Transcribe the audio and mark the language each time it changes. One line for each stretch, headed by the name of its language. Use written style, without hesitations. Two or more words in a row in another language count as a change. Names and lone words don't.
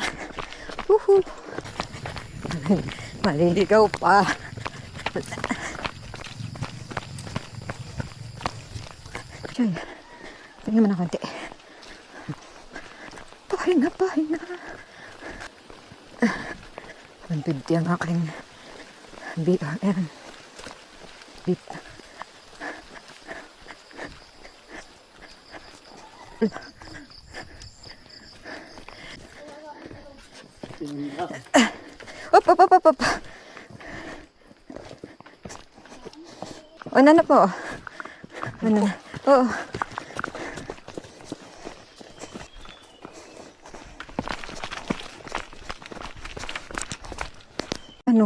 Filipino: Woohoo! Maliligaw pa. Diyan. Tingnan mo na konti. Pahinga, pahinga. 150 ang aking BRM. Beep. Op, op, op, op, op. Una na po. Una na. Oo. Ano?